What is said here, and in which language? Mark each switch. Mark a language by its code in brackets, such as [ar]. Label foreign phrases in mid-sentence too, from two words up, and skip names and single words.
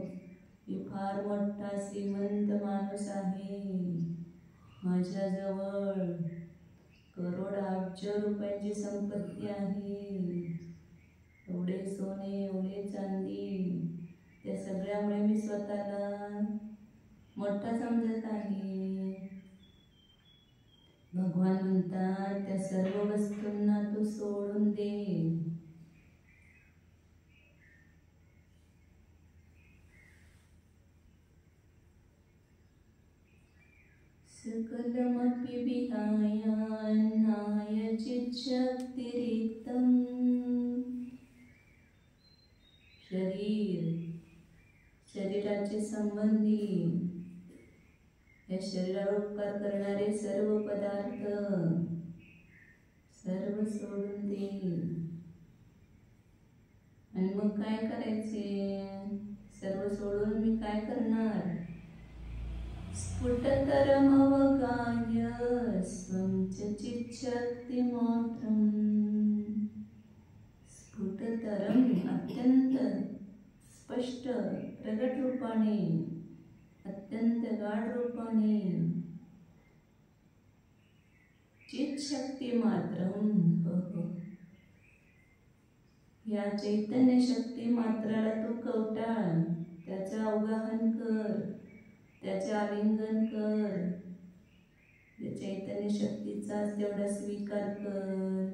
[mr] मी फार मोठा श्रीमंत माणूस आहे, माझ्याजवळ करोड अब्ज रुपयांची संपत्ती आहे, एवढे सोने एवढे चांदी, त्या सगळ्यामुळे मी स्वतःला मोठा समजत आहे. भगवान म्हणतात त्या सर्व वस्तूंना तू सोडून दे. [sa] सकलमपि विहाय अन्नाय चिच्छक्तिरिक्तम्. [mr] शरीराचे संबंधी, या शरीरावर उपकार करणारे सर्व पदार्थ सर्व सोडून दे. आणि मग काय करायचे? सर्व सोडून मी काय करणार? [sa] स्फुटतरमवगाह्य स्वं च चिच्छक्तिमात्रम्. [mr] स्फुटतरम अत्यंत स्पष्ट प्रगट रूपाने, अत्यंत गाढ रूपाने, चिच्छक्तिमात्रम. या चैतन्य शक्ती मात्राला तू कवटाळ, त्याचं अवगाहन कर, त्याचे आलिंगन कर, चैतन्य शक्तीचा तेवढा स्वीकार कर.